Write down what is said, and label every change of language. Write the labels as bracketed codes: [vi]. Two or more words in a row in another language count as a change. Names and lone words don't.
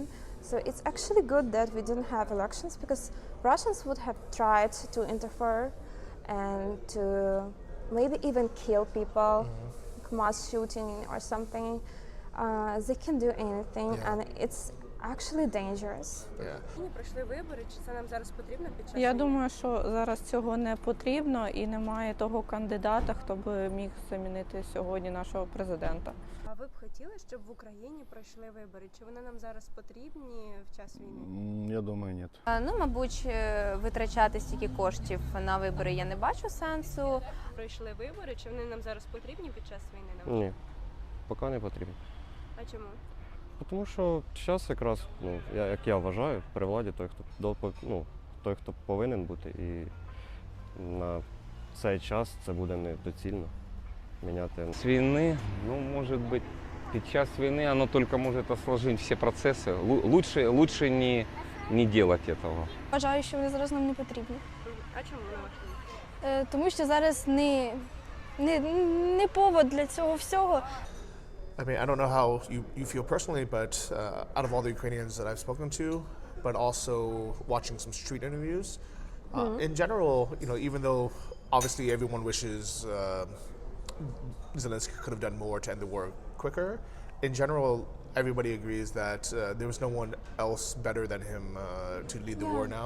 [en] So it's actually good that we didn't have elections, because Russians would have tried to interfere and to maybe even kill people, like mass shooting or something. They can do anything, and it's actually dangerous. [uk] Пройшли вибори, чи це нам зараз потрібно під час? Я думаю, що зараз цього не потрібно і немає того кандидата, хто би міг замінити сьогодні нашого президента. А ви б хотіли, щоб в Україні пройшли вибори? Чи вони нам зараз потрібні в час війни? Я думаю, ні. Ну, мабуть, витрачати стільки коштів на вибори я не бачу сенсу. Пройшли вибори, чи вони нам зараз потрібні під час війни? Ні, поки не потрібно. А чому? Тому що зараз якраз, як я вважаю, при владі той, хто повинен бути, і на цей час це буде недоцільно міняти. [ru] С войны, может быть, [uk] під час [ru] войны оно только может осложнить все процессы. Лучше не делать этого. [uk] Вважаю, що вони зараз нам не потрібні. А чому на вашу думку? Тому що зараз не повод для цього всього. [en] I mean, I don't know how you feel personally, but out of all the Ukrainians that I've spoken to, but also watching some street interviews, in general, even though obviously everyone wishes Zelensky could have done more to end the war quicker, in general, everybody agrees that there was no one else better than him to lead the war now.